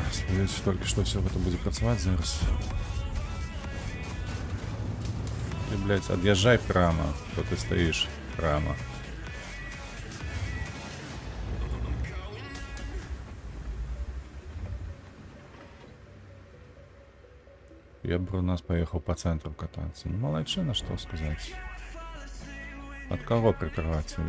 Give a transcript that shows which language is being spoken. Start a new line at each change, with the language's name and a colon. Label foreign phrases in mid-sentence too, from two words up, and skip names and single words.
Belarusian: Спадзяюся толькі, што ўсё гэта будзе працаваць зараз. Ты, блядь, ад'язджай прямо, то ты стаіш прямо.
Russian: Я бы у нас поехал по центру кататься. Ну, молодчина, что сказать. От кого прикрывать тебе?